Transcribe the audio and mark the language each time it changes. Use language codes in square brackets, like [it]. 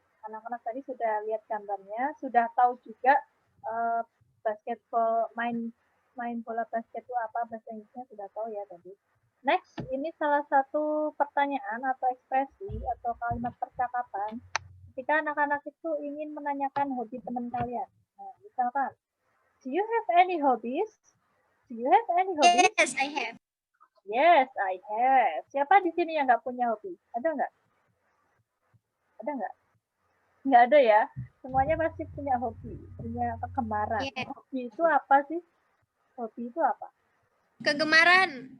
[id] Anak-anak tadi sudah lihat gambarnya, sudah tahu juga basketball, main bola basket itu apa, bahasa Inggrisnya sudah tahu ya tadi. Next, ini salah satu pertanyaan atau ekspresi atau kalimat percakapan ketika anak-anak itu ingin menanyakan hobi teman kalian. Nah, misalkan, [en] do you have any hobbies? Do you have any hobbies? Yes, I have. Yes, I have. [id] Siapa di sini yang nggak punya hobi? Ada nggak? Ada nggak? Nggak ada ya. Semuanya pasti punya hobi, punya kegemaran. Yeah. Hobi itu apa sih? Hobi itu apa? Kegemaran.